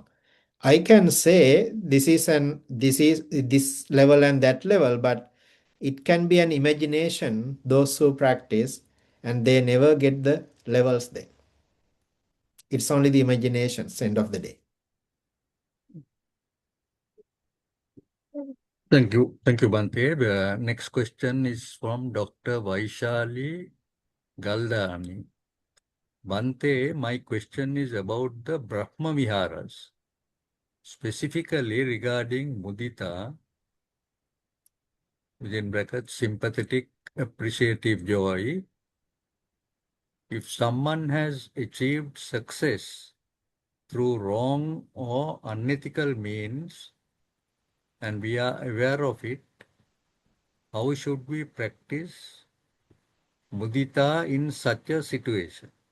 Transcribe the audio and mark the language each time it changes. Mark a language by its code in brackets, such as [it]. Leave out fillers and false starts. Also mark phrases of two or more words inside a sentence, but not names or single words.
[en] I can say this is this level and that level, but it can be an imagination, those who practice, and they never get the levels then. It's only the imaginations, end of the day. Thank you. Thank you, Bante. The next question is from Dr. Vaishali Galdani. Bante, my question is about the Brahma Viharas, specifically regarding mudita, within brackets, sympathetic, appreciative joy. If someone has achieved success through wrong or unethical means, and we are aware of it, how should we practice mudita in such a situation?